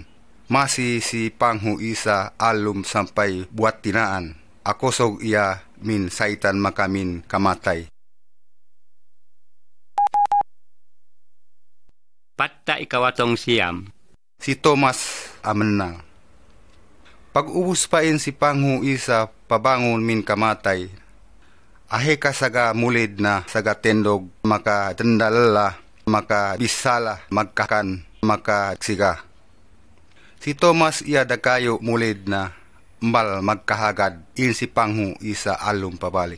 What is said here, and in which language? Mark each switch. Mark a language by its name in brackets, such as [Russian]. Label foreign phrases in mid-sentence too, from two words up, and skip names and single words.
[Central Sama] Masi si Panghu Isa alum sampay buat tinaan. Akosog iya min saitan makamin kamatay. Patta ikawatong siyam. Si Thomas amenang. Pag-ubus pa in si Panghu Isa pabangon min kamatay. Aheka saga mulid na saga tendog maka tendalala maka bisala magkakan maka siga. Si Thomas iya dakayo mulid na mbal magkahagad in si Panghu Isa alum pabalik.